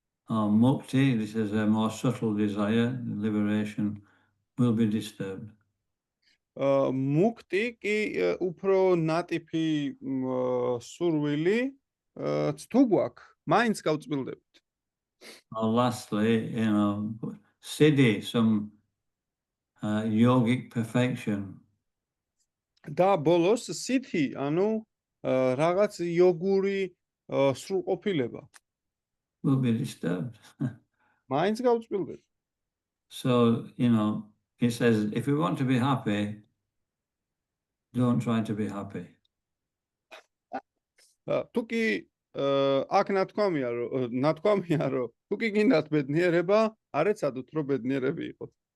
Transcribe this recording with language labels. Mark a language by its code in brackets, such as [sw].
[en] Mukti, this is a more subtle desire, liberation, will be disturbed. [ka] მუქტი კი უფრო ნატიფი სურვილი თუ გვაქვს, მაინც გავწმილდებით. [en] Lastly, siddhi, some yogic perfection. [ka] და ბოლოს სითი, ანუ რაღაც იოგური სრულყოფილება. [en] Will be disturbed. [ka] მაინც გავწმილდებით. [en] So, it says, if you want to be happy, don't try to be happy. [ka] თუ კი აქ ნათქვამია, რომ თუ კი გინდათ ბედნიერება, არ ეცადოთ, რომ ბედნიერები იყოთ.